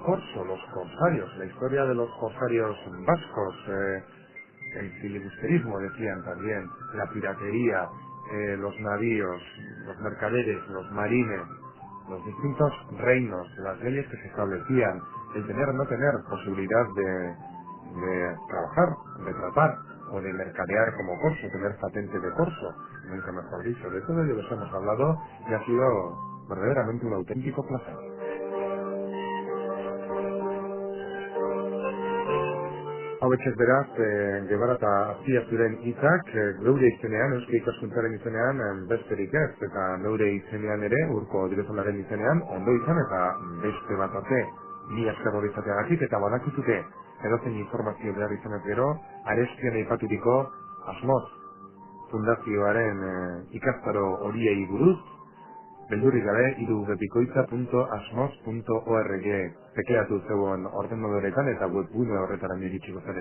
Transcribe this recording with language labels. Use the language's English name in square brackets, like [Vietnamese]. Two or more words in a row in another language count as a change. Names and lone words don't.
[Spanish] corso, los corsarios, la historia de los corsarios vascos, el filibusterismo, decían también, la piratería, los navíos, los mercaderes, los marines, los distintos reinos, las leyes que se establecían, el tener o no tener posibilidad de trabajar, de tratar o de mercadear como corso, tener patente de corso, nunca mejor dicho. De todo ello les hemos hablado y ha sido verdaderamente un auténtico placer. [Basque] Hauetxez beraz, Guevara eta Azpiazuren hitzak, geure izenean, Eusko Ikaskuntzaren izenean, besterik ez, eta geure izenean ere, urko direzonaren izenean, ondo izan eta beste bat arte, bi asker hori izateagatik, eta badakizute, edozein informazio behar izanez gero, arestian aipaturiko Asmoz Fundazioaren ikastaro horiei buruz, beldurrik gabe, irubepikoitza.asmoz.org tekleatu zeuen ordenadoretan eta webgune horretara iritsiko zarete.